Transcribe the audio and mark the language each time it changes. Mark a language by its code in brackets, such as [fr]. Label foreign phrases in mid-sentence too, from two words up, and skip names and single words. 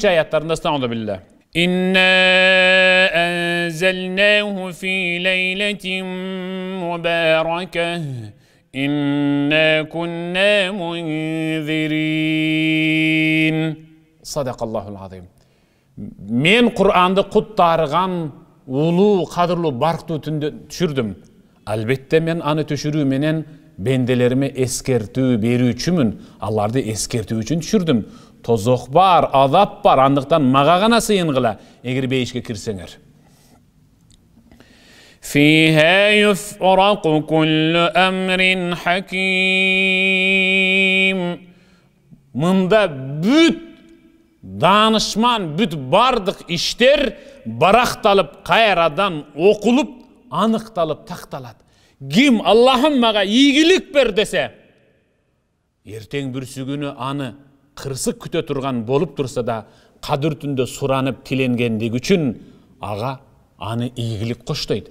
[ar] ayetlerinde estağfirullah. إنا أنزلناه في ليلة مباركة. إنا كنا منذرين. صدق الله العظيم. [ky] Мен Куранда куттарыган улуу, кадырлуу, барктуу түндө түшүрдүм. Албетте мен аны түшүрүү менен бенделериме эскертүү берүүчүмүн. Аларды эскертүү үчүн түшүрдүм. Тозок бар, азап бар, андыктан мага гана сыйынгыла эгер бейишке кирсеңер. [ar] فيها يفرق كل أمر حكيم. [ky] Мында бүт данышман, бүт бардык иштер баракталып, кайрадан окулуп, аныкталып такталат. Ким Аллахым мага ийгилик бер десе, эртең бүрсүгүнү аны кырсык күтө турган болуп турса да, кадыр түндө суранып тиленгендиги үчүн ага аны ийгилик коштойт.